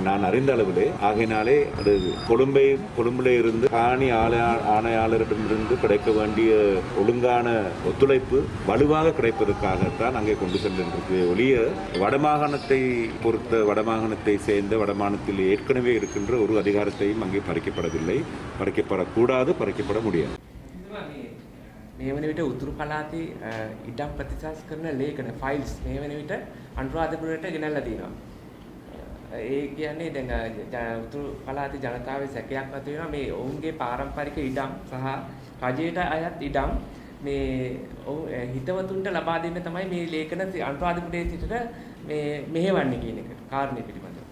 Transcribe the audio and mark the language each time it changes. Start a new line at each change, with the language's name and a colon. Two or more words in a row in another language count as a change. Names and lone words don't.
Tamil: நான் அறிந்த அளவிலே ஆகையினாலே அது கொழும்பிலே இருந்து காணி ஆணையாளரிடமிருந்து கிடைக்க வேண்டிய ஒழுங்கான ஒத்துழைப்பு வலுவாக கிடைப்பதற்காகத்தான் அங்கே கொண்டு சென்றிருக்கு. ஒழிய வடமாகாணத்தை பொறுத்த வடமாகாணத்தை சேர்ந்த வடமாகாணத்தில் ஏற்கனவே இருக்கின்ற ஒரு அதிகாரத்தையும் அங்கே பறிக்கப்படவில்லை, பறிக்கப்படக்கூடாது, பறிக்கப்பட முடியாது.
Sinhala: මේ වන විට උතුරු පළාතේ ඉඩම් ප්‍රතිශාස් කරන ලේඛන ෆයිල්ස් මේ වන විට අනුරාධපුරයට ගෙනල්ලා තියෙනවා. ඒ කියන්නේ දැන් උතුරු පළාතේ ජනතාවේ සැකයක් ඇති වෙනවා මේ ඔවුන්ගේ පාරම්පරික ඉඩම් සහ රජයට අයත් ඉඩම් මේ හිතවතුන්ට ලබා දෙන්න තමයි මේ ලේඛන අනුරාධපුරයේ සිටට මේ මෙහෙවන්නේ කියන එක කාරණේ පිළිබඳව.